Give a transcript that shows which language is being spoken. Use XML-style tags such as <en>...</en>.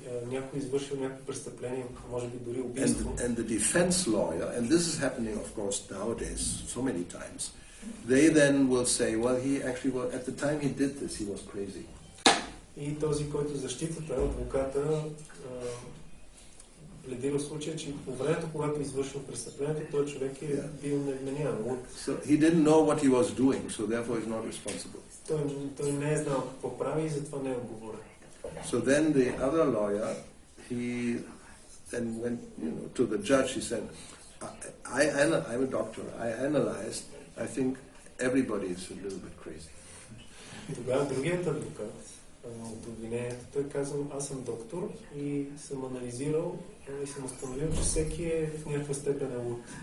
<bg>Някой извършил някакво престъпление, може би дори убийство.</bg> <en>And the defense lawyer, and this is happening of course nowadays so many times, they then will say, well, he actually was, at the time he did this, he was crazy.</en> <bg>И този, който защитата, адвоката, пледира в случая, че по времето, когато извършил престъплението, той човек е бил невменяем.</bg> <en>So he didn't know what he was doing, so therefore he's not responsible.</en> <bg>Той не е знал какво прави и затова не е отговорен.</bg> <en>So then the other lawyer, he then went, to the judge. He said, "I'm a doctor. I analyzed. I think everybody is a little bit crazy."</en> <bg>Тогава другият адвокат от обвинението, той казал, аз съм доктор и съм анализирал и съм установил, че всеки е в някаква степен луд.</bg>